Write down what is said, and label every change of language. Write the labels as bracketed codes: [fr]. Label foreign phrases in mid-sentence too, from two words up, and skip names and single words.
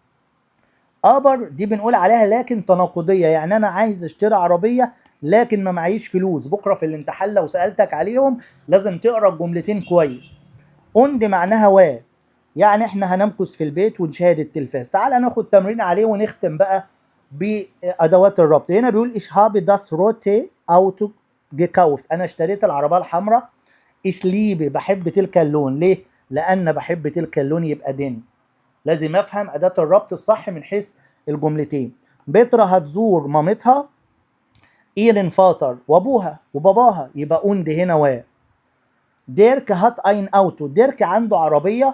[ar] ابر دي بنقول عليها لكن تناقضية، يعني انا عايز اشتري عربية لكن ما معيش فلوس. بكرة في الامتحان لو سألتك عليهم لازم تقرأ الجملتين كويس. اند معناها يعني احنا هنمكث في البيت ونشاهد التلفاز. تعال ناخد تمرين عليه ونختم بقى بادوات الربط. هنا بيقول [de] ich habe das rote Auto gekauft، [ar] انا اشتريت العربيه الحمراء. [de] ich liebe [ar] بحب تلك اللون. ليه؟ لان بحب تلك اللون، يبقى دين. لازم افهم اداه الربط الصح من حيث الجملتين. بترا هتزور مامتها، [de] ihren Vater [ar] وابوها وباباها، يبقى اوند هنا [de] Dirk hat ein Auto, [ar] ديرك عنده عربيه.